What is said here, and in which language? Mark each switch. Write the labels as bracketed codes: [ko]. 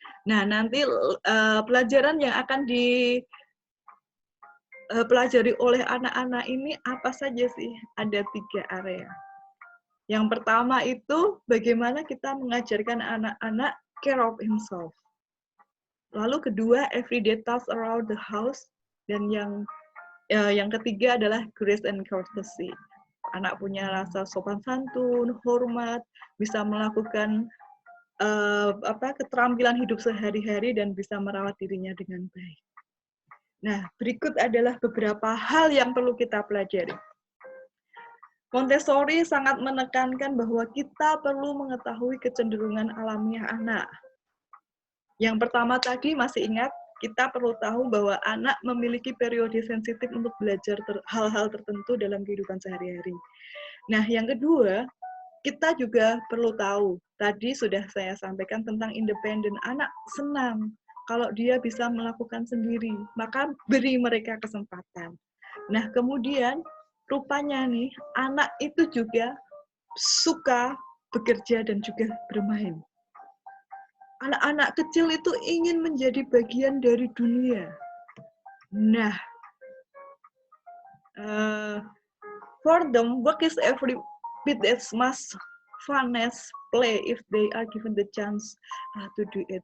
[id] Nah, nanti pelajaran yang akan dipelajari oleh anak-anak ini apa saja sih? Ada 3 area. Yang pertama itu bagaimana kita mengajarkan anak-anak [en] care of himself. [id] Lalu kedua, [en] everyday tasks around the house. [id] Dan yang ketiga adalah [en] grace and courtesy. [id] Anak punya rasa sopan santun, hormat, bisa melakukan keterampilan hidup sehari-hari dan bisa merawat dirinya dengan baik. Nah, berikut adalah beberapa hal yang perlu kita pelajari. Montessori sangat menekankan bahwa kita perlu mengetahui kecenderungan alamiah anak. Yang pertama tadi masih ingat, kita perlu tahu bahwa anak memiliki periode sensitif untuk belajar hal-hal tertentu dalam kehidupan sehari-hari. Nah, yang kedua, kita juga perlu tahu, tadi sudah saya sampaikan tentang independen. Anak senang kalau dia bisa melakukan sendiri, maka beri mereka kesempatan. Nah, kemudian rupanya nih, anak itu juga suka bekerja dan juga bermain. Anak-anak kecil itu ingin menjadi bagian dari dunia. Nah, [en] for them, work is every bit as much fun as play if they are given the chance to do it.